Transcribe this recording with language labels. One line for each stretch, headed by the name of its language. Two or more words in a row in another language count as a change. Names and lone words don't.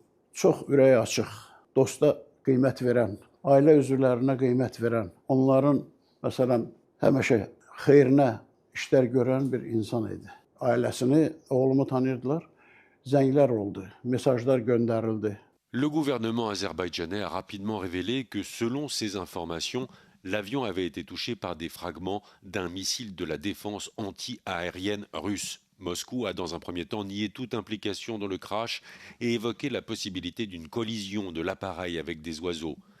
Azerbaijani: Çox ürəyi açıq, dosta qiymət verən, ailə üzvlərinə qiymət verən, onların, məsələn, həmişə xeyrinə işlər görən bir insan idi. Ailəsini, oğlumu tanıyırdılar, zənglər oldu, mesajlar göndərildi.
French: Le gouvernement azerbaïdjanais a rapidement révélé que, selon ces informations, l'avion avait été touché par des fragments d'un missile de la défense anti-aérienne russe. Moscou a dans un premier temps nié toute implication dans le crash et évoqué la possibilité d'une collision de l'appareil avec des oiseaux.